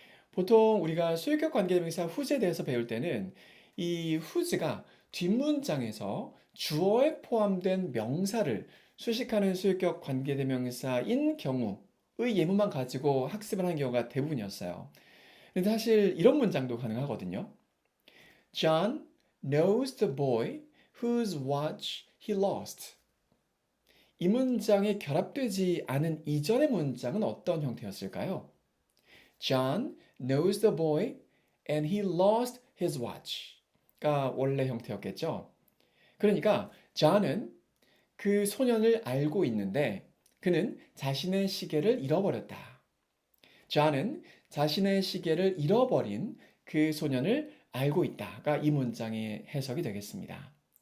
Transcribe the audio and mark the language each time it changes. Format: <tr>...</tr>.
<ko>보통 우리가 소유격 관계대명사 whose에 대해서 배울 때는 이 whose가 뒷문장에서 주어에 포함된 명사를 수식하는 소유격 관계대명사인 경우의 예문만 가지고 학습을 하는 경우가 대부분이었어요. 근데 사실 이런 문장도 가능하거든요.</ko> <en>John knows the boy whose watch he lost.</en> <ko>이 문장이 결합되지 않은 이전의 문장은 어떤 형태였을까요?</ko> <en>John knows the boy and he lost his watch가</en> <ko>원래 형태였겠죠. 그러니까 John은 그 소년을 알고 있는데 그는 자신의 시계를 잃어버렸다. John은 자신의 시계를 잃어버린 그 소년을 알고 있다가 이 문장의 해석이 되겠습니다.</ko>